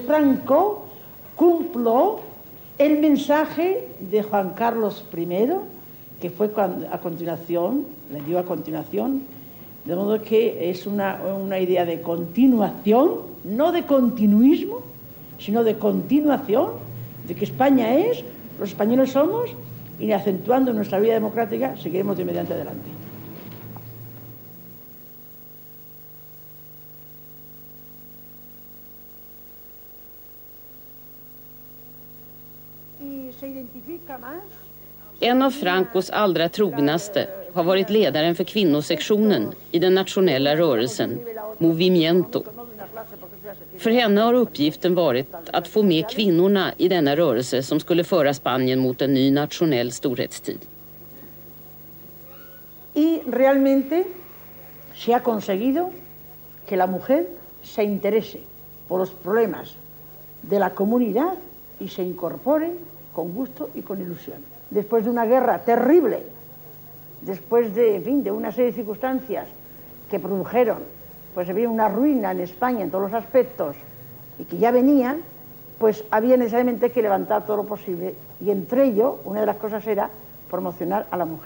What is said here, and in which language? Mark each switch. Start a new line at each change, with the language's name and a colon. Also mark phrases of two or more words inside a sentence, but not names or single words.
Spanish: Franco, cumplo el mensaje de Juan Carlos I, que fue a continuación, le dio a continuación, de modo que es una idea de continuación, no de continuismo, sino de continuación, de que España es, los españoles somos, y acentuando nuestra vida democrática, seguiremos de mediante adelante. Y se identifica más.
Swedish: En av Francos allra trognaste har varit ledaren för kvinnosektionen i den nationella rörelsen, Movimiento. För henne har uppgiften varit att få med kvinnorna i denna rörelse som skulle föra Spanien mot en ny nationell storhetstid.
Spanish: Y realmente se ha conseguido que la mujer se interese por los problemas de la comunidad y se incorpore con gusto y con ilusión. Después de una guerra terrible, después de una serie de circunstancias que produjeron, pues había una ruina en España en todos los aspectos y que ya venían, pues había necesariamente que levantar todo lo posible, y entre ello una de las cosas era promocionar a la mujer.